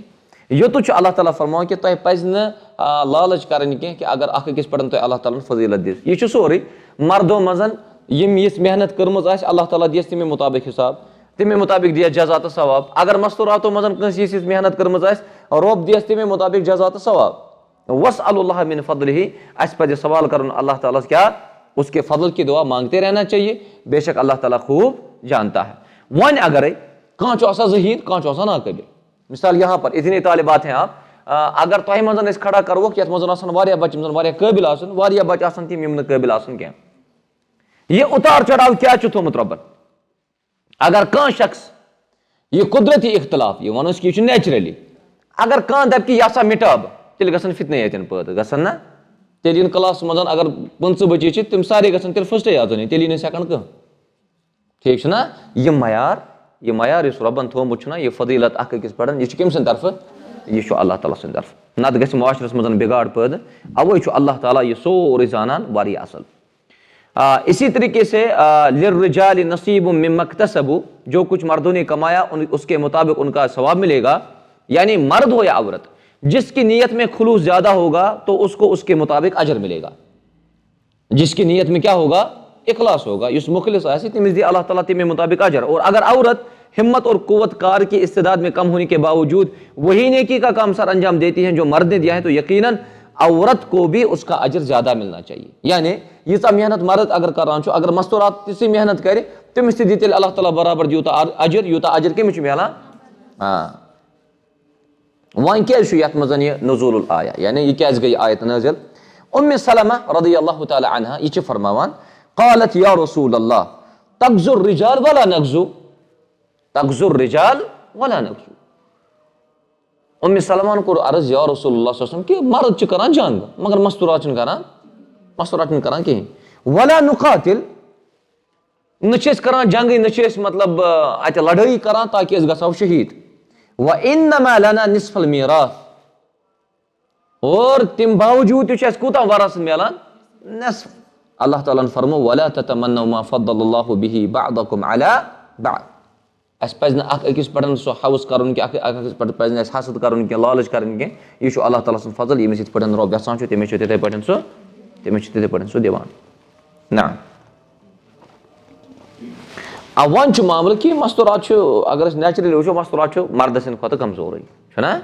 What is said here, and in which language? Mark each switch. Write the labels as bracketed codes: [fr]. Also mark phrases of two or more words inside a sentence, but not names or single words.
[ks] یوٚتُتھ چھُ اللہ تعالیٰ فرماوان کہِ تۄہہِ پَزِ نہٕ لالٕچ کَرٕنۍ کینٛہہ کہِ اگر اکھ أکِس پٮ۪ٹھ تۄہہِ اللہ تعالیٰ ہن فضیٖلت دِژ، یہِ چھُ سورُے مردو منٛز یِم یِژھ محنت کٔرمٕژ آسہِ اللہ تعالیٰ دِیَس تَمے مُطابِق حِساب، تَمے مُطابِق دِیَس جزا تہٕ ثواب، اگر مستوٗراتو منٛز کٲنٛسہِ یِژھ محنت کٔرمٕژ آسہِ رۄب دِیَس تَمے مُطابِق جزا تہٕ ثواب۔ [ar] وَاسْأَلُوا اللَّهَ مِن فَضْلِهِ، [ks] اَسہِ پَزِ سوال کَرُن اللہ تعالیٰ کیا، [ur] اس کے فضل کی دعا مانگتے رہنا چاہیے، بے شک اللہ تعالیٰ خوب جانتا ہے۔ [ks] وۄنۍ اگرے کانٛہہ چھُ آسان ذہیٖن، کانٛہہ چھُ آسان ناقٲبِل، [ur] مثال یہاں پر اتنے طالبات ہیں آپ، [ks] اگر تۄہہِ منٛز أسۍ کھڑا کروکھ یَتھ منٛز آسان واریاہ بچہِ، یِم زن واریاہ قٲبِل آسن، واریاہ بچہِ آسان تِم یِم نہٕ قٲبِل آسن کینٛہہ، یہِ اُتار چڑاو کیٛاہ چھُ تھوٚومُت رۄبن؟ اگر کانٛہہ شخص یہِ قُدرتی اختلاف، یہِ وَنو أسۍ کہِ یہِ چھُ نیچرلی، اگر کانٛہہ دپہِ کہِ یہِ ہسا مِٹاو بہٕ، تیٚلہِ گژھن فِتنہٕ ییٚتٮ۪ن پٲدٕ گژھن نا، تیٚلہِ یِن کلاسس منٛز اگر 15 بچی چھِ تِم سارے گژھن تیٚلہِ فٔسٹے اژُن، تیٚلہِ یی نہٕ سیکنڈ کٕہٕنۍ، ٹھیٖک چھُنہ؟ یہِ معیار یُس رۄبن تھوٚومُت چھُنہ، یہِ فضیٖلت اکھ أکِس پٮ۪ٹھ، یہِ چھُ کٔمۍ سٕنٛدِ طرفہٕ؟ یہِ چھُ اللہ تعالیٰ سٕنٛدِ طرفہٕ، نتہٕ گژھِ معاشرس منٛز بِگاڑ پٲدٕ، اوے چھُ اللہ تعالیٰ یہِ سورُے زانان واریاہ اصل۔ [ur] اسی طریقے سے [ar] للرجال نصیب مما اکتسبوا، [ur] جو کچھ مردوں نے کمایا اس کے مطابق ان کا ثواب ملے گا، یعنی مرد ہو یا عورت، جس کی نیت میں خلوص زیادہ ہوگا تو اس کو اس کے مطابق اجر ملے گا، جس کی نیت میں کیا ہوگا؟ اخلاص ہوگا، [ks] یُس مخلص آسہِ تٔمِس دی اللہ تعالیٰ تَمے مطابق اجر۔ [ur] اور اگر عورت ہمت اور قوت کار کی استعداد میں کم ہونے کے باوجود وہی نیکی کا کام سر انجام دیتی ہیں جو مرد نے دیا ہے، تو یقیناً عورت کو بھی اس کا اجر زیادہ ملنا چاہیے۔ [ks] یعنی ییٖژاہ محنت مرد اگر کران چھُ، اگر مستورات تِژھٕے محنت کرِ، تٔمِس تہِ دی تیٚلہِ اللہ تعالیٰ برابر یوٗتاہ اجر، یوٗتاہ اجر کٔمِس چھُ مِلان؟ وۄنۍ کیازِ چھُ یتھ منٛز یہِ [ar] نزول الآیا، [ks] یعنی یہِ کیازِ گٔے آیت نٲزِل؟ اُمہِ سلمہ [ar] رضی اللہ تعالیٰ عنہا [ks] یہِ چھِ فرماوان، [ar] قالت یا رسول اللہ تغزو الرجال ولا نغزو، تغزو الرجال ولا نغزو۔ [ks] اُمہِ سلمان کوٚر عرض [ar] یا رسول اللہ صلی اللہ علیہ وسلم [ks] کہِ مرد چھِ کران جنگ مگر مستورات چھِنہٕ کران کِہینۍ، [ar] ولا نقاتل، [ks] نہ چھِ أسۍ کران جنگٕے، نہ چھِ أسۍ مطلب اتہِ لڑٲیی کران تاکہِ أسۍ گژھو شہیٖد، [ar] وانما لنا نصف الميراث، [ks] اور تمہِ باوجوٗد تہِ چھُ اَسہِ کوٗتاہ وراثت مِلان؟ نصف۔ اللہ تعالیٰ ہن فرموو [ar] ولا تتمنوا ما فضل الله به بعضكم على بعض، [ks] اَسہِ پزِ نہٕ اکھ أکِس پٮ۪ٹھ سُہ حوث کرُن کینٛہہ، اکھ أکِس پٮ۪ٹھ پزِ نہٕ اَسہِ حسد کرُن کینٛہہ، لالٕچ کرٕنۍ کینٛہہ، یہِ چھُ اللہ تعالیٰ سُنٛد فضل، ییٚمِس یِتھ پٲٹھۍ رۄب یژھان چھُ تٔمِس چھُ تِتھے پٲٹھۍ سُہ دِوان۔ نہ وۄنۍ چھُ معاملہٕ کہِ مستورات چھُ، اگر أسۍ نیچرلی وٕچھو مستورات چھُ مردٕ سٕنٛدِ کھۄتہٕ کمزورٕے، چھُنہ؟